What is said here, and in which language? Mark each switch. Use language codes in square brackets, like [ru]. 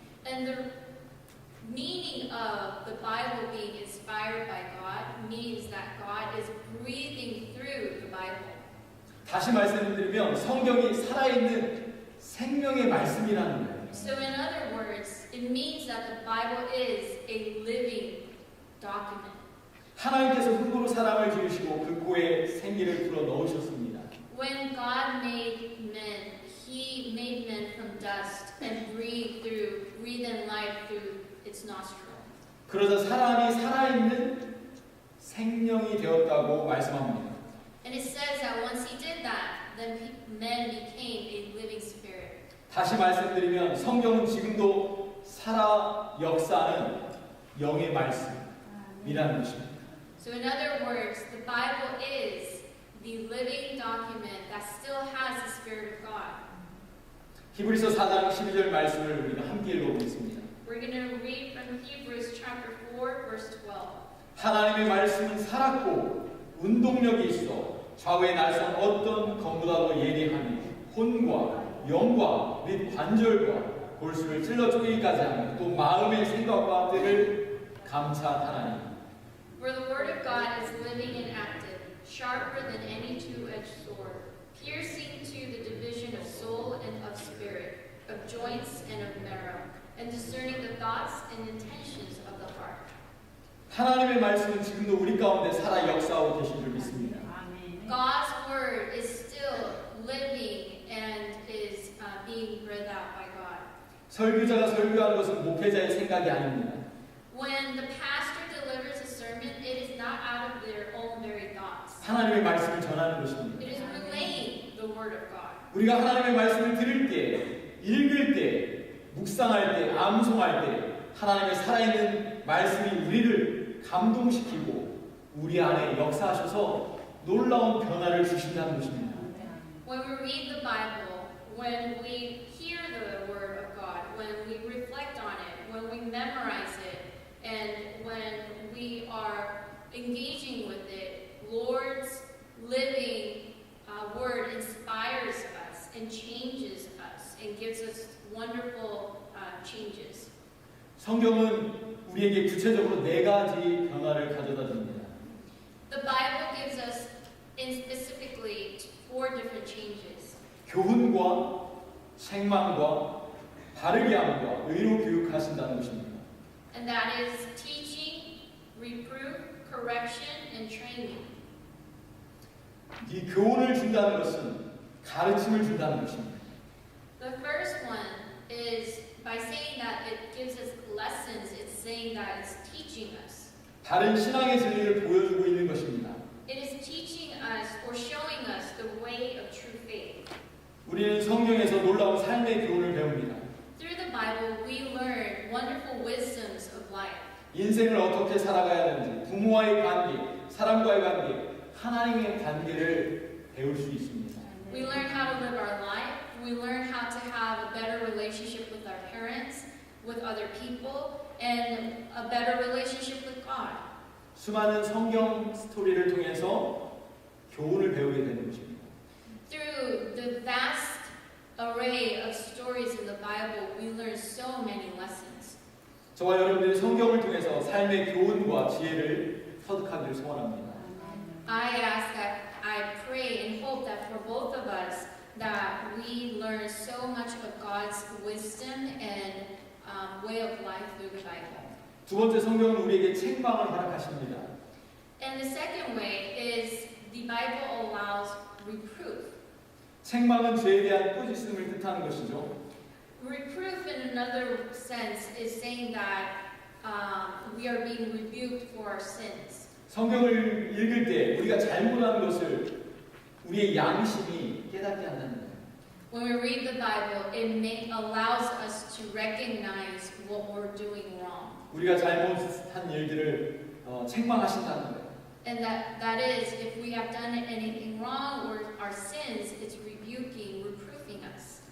[en] And the meaning of the Bible being inspired by God means that God is breathing through the Bible. [ko] 다시 말씀드리면 성경이 살아있는 생명의 말씀이라는 거예요. [en] So in other words, it means that the Bible is a living document. [ko] 하나님께서 흙으로 사람을 지으시고 그 코에 생기를 불어 넣으셨습니다. [en] When God made men, He made men from dust and breathed in life through its nostril. [ko] 그러자 사람이 살아있는 생명이 되었다고 말씀합니다. [en] And it says that once He did that, then men became a living spirit. [ko] 다시 말씀드리면 성경은 지금도 살아 역사하는 영의 말씀이라는 것입니다. [en] So in other words, the Bible is the living document that still has the Spirit of God. [ko] 히브리서 4장 12절 말씀을 우리가 함께 읽어보겠습니다. [en] We're going to read from Hebrews chapter 4, verse 12. [ko] 하나님의 말씀은 살았고 운동력이 있어 좌우의 날선 어떤 검보다도 예리하니 혼과 영과 및 관절과 골수를 찔러 쪼개기까지 하며 또 마음의 생각과 뜻을 감찰하나니. [en] For the word of God is living and active, sharper than any two-edged sword, piercing to the division of soul and of spirit, of joints and of marrow, and discerning the thoughts and intentions of the heart. [ko] 하나님의 말씀은 지금도 우리 가운데 살아 역사하고 계신 줄 믿습니다. [en] God's word is still living and is being breathed out by God. [ko] 설교자가 설교하는 것은 목회자의 생각이 아닙니다. [en] When the pastor delivers a sermon, it is not out of their own very thoughts. [ko] 하나님의 말씀을 전하는 것입니다. [en] It is relaying the word of God. [ko] 우리가 하나님의 말씀을 들을 때, 읽을 때, 묵상할 때, 암송할 때 하나님의 살아있는 말씀이 우리를 감동시키고 우리 안에 역사하셔서 놀라운 변화를 주신다는 것입니다. [en] When we read the Bible, when we hear the word of God, when we reflect on it, when we memorize it, and when we are engaging with it, Lord's living word inspires us and changes us and gives us wonderful changes. [ko] 성경은 우리에게 구체적으로 4가지 변화를 가져다 줍니다. [en] The Bible gives us, specifically, 4 different changes. [ko] 교훈과 책망과 바르게 함과 의로 교육하신다는 것입니다. [en] And that is teaching, reproof, correction, and training. [ko] 이 교훈을 준다는 것은 가르침을 준다는 것입니다. [en] The first one is by saying that it gives us lessons, it's saying that it's teaching us. [ko] 바른 신앙의 진리를 보여주고 있는 것입니다. [en] It is teaching us or showing us the way of true faith. [ko] 우리는 성경에서 놀라운 삶의 교훈을 배웁니다. [en] Through the Bible, we learn wonderful wisdoms of life. [ko] 인생을 어떻게 살아가야 하는지, 부모와의 관계, 사람과의 관계, 하나님의 관계를 배울 수 있습니다. [en] We learn how to live our life. We learn how to have a better relationship with our parents, with other people, and a better relationship with God. [ko] 수많은 성경 스토리를 통해서 교훈을 배우게 되는 것입니다. [en] Through the vast array of stories in the Bible, we learn so many lessons. [ko] 저와 여러분들이 성경을 통해서 삶의 교훈과 지혜를 터득하기를 소원합니다. [en] I ask that, I pray and hope that for both of us, that we learn so much of God's wisdom and way of life through the Bible. [ko] 두 번째, 성경은 우리에게 책망을 허락하십니다. [en] And the second way is the Bible allows reproof. [ko] 책망은 죄에 대한 꾸짖음을 뜻하는 것이죠. [en] Reproof, in another sense, is saying that we are being rebuked for our sins. [ko] 성경을 읽을 때 우리가 잘못한 것을 우리의 양심이 깨닫게 한다는 거예요. [en] When we read the Bible, it allows us to recognize what we're doing wrong. [ko] 우리가 잘못한 일들을 책망하신다는 거예요. [en] And that is, if we have done anything wrong or our sins, it's rebuking, reproofing us.